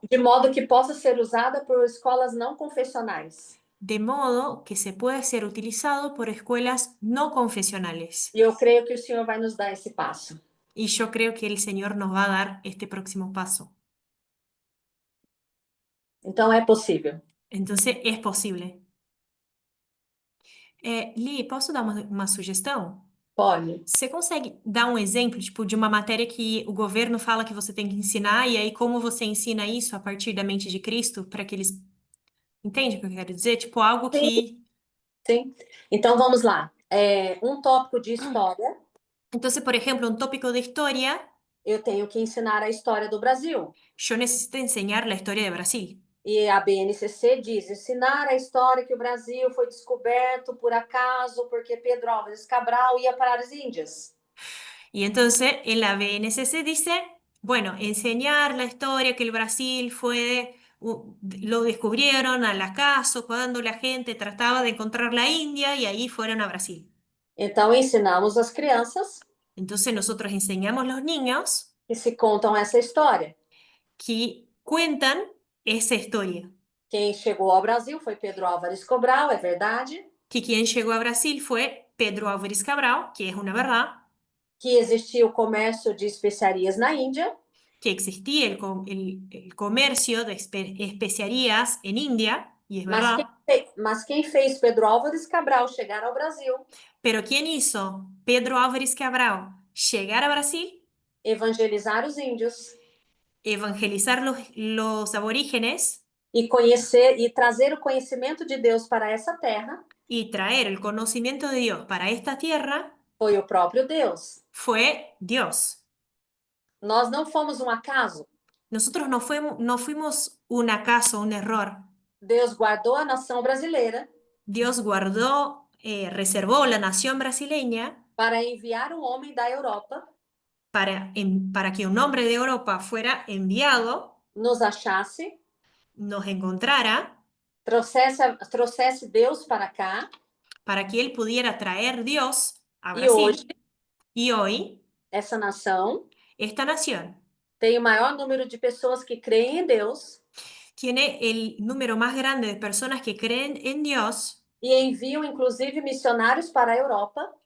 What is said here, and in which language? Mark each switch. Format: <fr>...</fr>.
<pt>de modo que possa ser usada por escolas não confessionais.</pt> <es>de modo que se pueda ser utilizado por escuelas no confesionales.</es> <pt>E eu creio que o Senhor vai nos dar esse passo.</pt> <es>Y yo creo que el Señor nos va a dar este próximo paso.</es> <pt>Então, é possível.</pt> <es>Entonces es posible.</es> <pt>Li, posso dar uma sugestão? Pode. Você consegue dar um exemplo, tipo, de uma matéria que o governo fala que você tem que ensinar, e aí como você ensina isso a partir da mente de Cristo, para que eles... Entende o que eu quero dizer? Tipo, algo que... Sim. Então, vamos lá. Um tópico de história,</pt> <es>Entonces, por ejemplo, un tópico de historia,</es> <pt>eu tenho que ensinar a história do Brasil.</pt> <es>yo necesito enseñar la historia de Brasil.</es> <pt>E a BNCC diz, ensinar a história que o Brasil foi descoberto por acaso, porque Pedro Álvares Cabral ia para as Índias.</pt> <es>Y entonces en la BNCC dice, bueno, enseñar la historia que el Brasil fue, lo descubrieron al acaso cuando la gente trataba de encontrar la India y ahí fueron a Brasil.</es> <pt>Então, ensinamos as crianças</pt> <es>Entonces nosotros enseñamos a los niños</es> <pt>que se contam essa história.</pt> <es>que cuentan esa historia,</es> <pt>Quem chegou ao Brasil foi Pedro Álvares Cabral, é verdade.</pt> <es>que quien llegó a Brasil fue Pedro Álvares Cabral, que es una verdad,</es> <pt>Que existia o comércio de especiarias na Índia,</pt> <es>que existía el comercio de especiarías en India, y es verdad,</es> <pt>mas quem fez Pedro Álvares Cabral chegar ao Brasil?</pt> <es>pero ¿quién hizo Pedro Álvares Cabral llegar a Brasil,</es> <pt>Evangelizar os índios</pt> <es>evangelizar los aborígenes</es> <pt>e conhecer e trazer o conhecimento de Deus para essa terra?</pt> <es>y traer el conocimiento de Dios para esta tierra?</es> <pt>Foi o próprio Deus.</pt> <es>Fue Dios.</es> <pt>Nós não fomos um acaso.</pt> <es>Nosotros no fuimos un acaso, un error.</es> <pt>Deus guardou a nação brasileira</pt> <es>Dios guardó, reservó la nación brasileña</es> <pt>para enviar um homem da Europa,</pt> <es>para que un hombre de Europa fuera enviado,</es> <pt>nos achasse,</pt> <es>nos encontrara,</es> <pt>trouxesse Deus para cá,</pt> <es>para que él pudiera traer Dios a</es> <pt>e hoje</pt> <es>Brasil. Y hoy,</es> <pt>essa nação</pt> <es>esta nación</es> <pt>tem o maior número de pessoas que creem em Deus</pt> <es>tiene el número más grande de personas que creen en Dios</es> <pt>e enviam inclusive missionários para a Europa,</pt>